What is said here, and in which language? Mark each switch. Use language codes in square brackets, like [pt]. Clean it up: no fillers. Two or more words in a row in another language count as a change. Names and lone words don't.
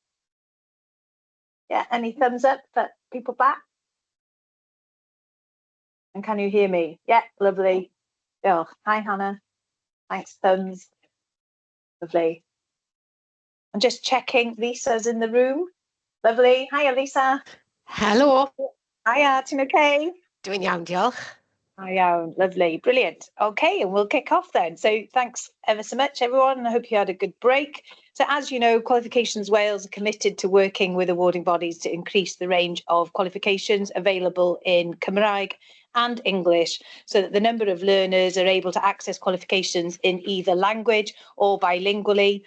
[en] Yeah, any thumbs up for people back? And can you hear me? Yeah, lovely. Oh, hi, Hannah. Thanks, thumbs. Lovely. I'm just checking Lisa's in the room. Lovely. Hiya, Lisa. Helo. [cy] Hiya, ti'n okay? Dwi'n iawn, diolch. [en] Hiya, lovely. Brilliant. Okay, and we'll kick off then. So thanks ever so much, everyone. I hope you had a good break. So as you know, Qualifications Wales are committed to working with awarding bodies to increase the range of qualifications available in Cymraeg and English, so that the number of learners are able to access qualifications in either language or bilingually.